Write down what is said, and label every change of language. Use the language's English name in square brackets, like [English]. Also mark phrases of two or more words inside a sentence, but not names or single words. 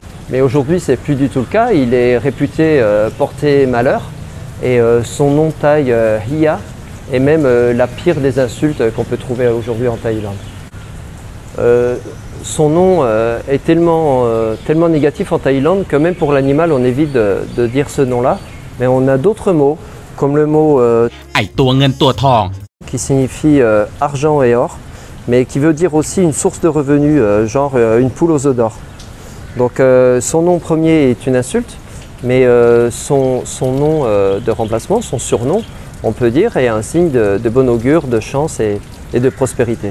[French] Mais aujourd'hui, c'est plus du tout le cas. Il est réputé porter malheur et son nom thaï Hiya est même la pire des insultes qu'on peut trouver aujourd'hui en Thaïlande. Son nom est tellement négatif en Thaïlande que même pour l'animal, on évite de dire ce nom-là. Mais on a d'autres mots, comme le mot [Thai] ไอ้ตัวเงินตัวทอง [French] qui signifie argent et or, mais qui veut dire aussi une source de revenus, genre une poule aux œufs d'or. Donc son nom premier est une insulte, mais son nom de remplacement, son surnom, on peut dire, est un signe de bon augure, de chance et de prospérité.